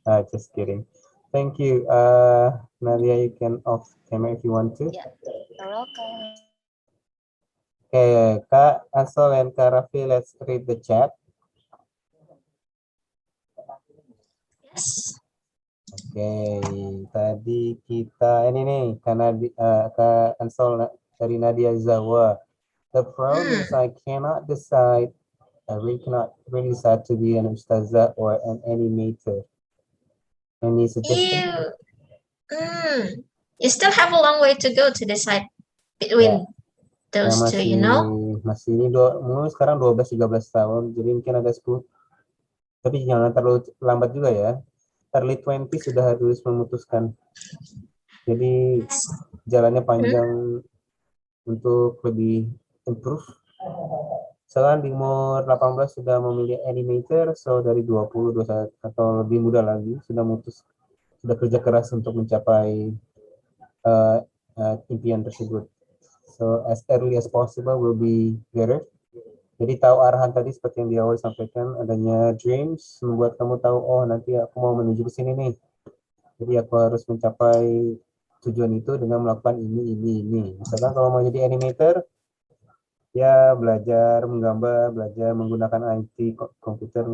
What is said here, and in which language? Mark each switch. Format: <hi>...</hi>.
<en>Just kidding. Thank you. Nadia, you can off camera if you want to. Yeah, you're welcome. Okay, Kak Ansel and Kak Raffi, let's read the chat. Yes.</en> <id>Oke, tadi kita ini nih karena Kak Ansel dari Nadia Zawa.</id> <en>The problem is I cannot decide. I really cannot really decide to be an ustazah or an animator. Any suggestion? You still have a long way to go to decide between those two, you know?</en> <id>Masih ini sekarang 12-13 tahun, jadi mungkin ada 10. Tapi jangan terlalu lambat juga ya. Early 20 sudah harus memutuskan. Jadi jalannya panjang untuk lebih improve. Sekarang di umur 18 sudah memilih animator, so dari 20, 21 atau lebih muda lagi sudah kerja keras untuk mencapai impian tersebut.</id> <en>So as early as possible will be better.</en> <id>Jadi tahu arahan tadi seperti yang dia awal sampaikan, adanya dreams membuat kamu tahu, oh nanti aku mau menuju ke sini nih. Jadi aku harus mencapai tujuan itu dengan melakukan ini. Misalkan kalau mau jadi animator, ya belajar menggambar, belajar menggunakan IT komputer.</id>